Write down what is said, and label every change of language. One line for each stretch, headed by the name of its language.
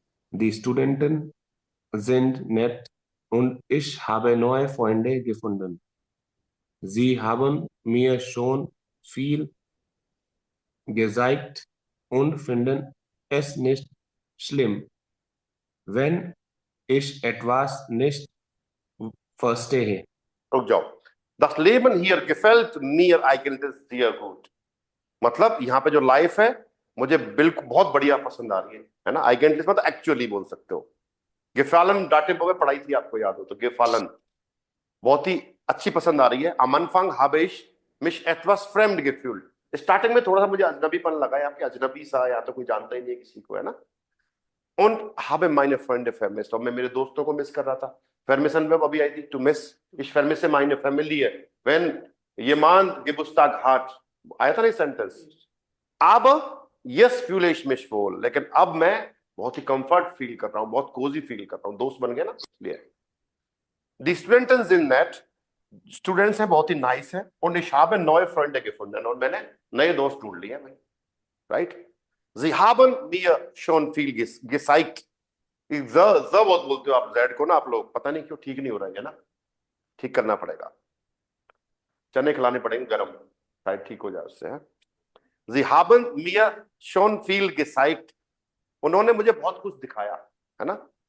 German: Die Studenten sind nett und ich habe neue Freunde gefunden. Sie haben mir schon viel gezeigt und finden es nicht schlimm, wenn ich etwas nicht verstehe.
Hindi: रुक जाओ.
German: Das Leben hier gefällt mir eigentlich sehr gut,
Hindi: मतलब यहाँ पे जो life है मुझे बिल्कुल बहुत बढ़िया पसंद आ रही है ना. आइगेंटलिस मतलब एक्चुअली बोल सकते हो. गिफालन डाटेबो में पढ़ाई थी, आपको याद हो तो. गिफालन बहुत ही अच्छी पसंद आ रही है.
German: am Anfang habe ich mich etwas fremd gefühlt,
Hindi: starting में थोड़ा सा मुझे अजनबीपन लगा, या फिर अजनबी सा, या तो कोई जानता ही नहीं है किसी को, है ना.
German: und habe meine Freunde vermisst,
Hindi: और मैं मेरे दोस्तों को मिस कर रहा था.
German: vermissen verb
Hindi: अभी आई थी,
English: to miss.
German: ich vermisse meine Familie, wenn jemand Geburtstag hat,
Hindi: आया था ना sentence.
German: aber jetzt fühle ich mich wohl,
Hindi: लेकिन अब मैं बहुत ही कंफर्ट फील कर रहा हूँ, बहुत कोजी फील कर रहा हूँ, दोस्त बन गए ना, इसलिए.
German: Die Studenten sind nett,
Hindi: students हैं बहुत ही नाइस है, और
German: ich habe neue Freunde gefunden,
Hindi: और मैंने नए दोस्त ढूंढ लिए भाई, right.
German: Sie haben mir schon viel gezeigt.
Hindi: बहुत बोलते हो आप जेड को ना, आप लोग पता नहीं क्यों ठीक नहीं हो रहा है ना, ठीक करना पड़ेगा, चने खिलाने पड़ेंगे गरम, शायद ठीक हो जाए उससे. है
German: Sie haben mir schon viel gezeigt,
Hindi: उन्होंने मुझे बहुत कुछ दिखाया, है ना.